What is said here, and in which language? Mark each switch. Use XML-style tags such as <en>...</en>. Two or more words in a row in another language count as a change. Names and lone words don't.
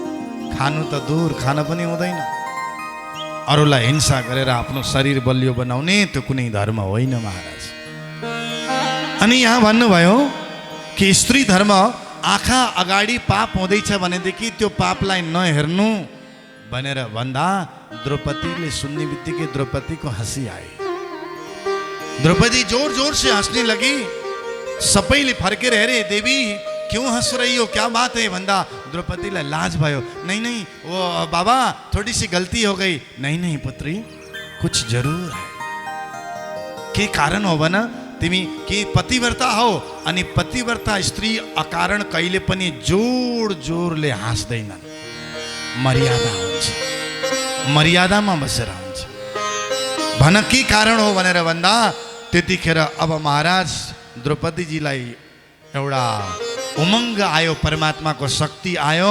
<ne>महाराज खानु त दूर, खान पनि हुँदैन। अरूलाई हिंसा गरेर आफ्नो शरीर बलियो बनाउने त्यो कुनै धर्म होइन महाराज। अनि यहाँ भन्नुभयो कि स्त्री धर्म आँखा अगाडि पाप हुँदैछ भनेदेखि त्यो पापलाई नहेर्नु भनेर भन्दा द्रौपदीले सुन्ने बित्तिकै द्रौपदीको हँसी आयो।</ne> <hi>द्रौपदी जोर जोर से हंसने लगी।</hi> <ne>सबैले फर्केर हेरे,</ne> <hi>देवी क्यों हंस रही हो, क्या बात है</hi> <ne>भन्दा द्रौपदीलाई लाज भयो।</ne> <hi>नहीं नहीं वो बाबा थोड़ी सी गलती हो गई। नहीं नहीं पुत्री कुछ जरूर है।</hi> <ne>के कारण हो भन, तिमी कि पतिव्रता हो अनि पतिव्रता स्त्री अकारण कहिले पनि जोड जोरले हाँस्दैनन्, मर्यादा हुन्छ, मर्यादामा बसेर हुन्छ। भन के कारण हो भनेर भन्दा त्यतिखेर अब महाराज द्रौपदीजीलाई एउटा उमङ्ग आयो, परमात्माको शक्ति आयो।</ne>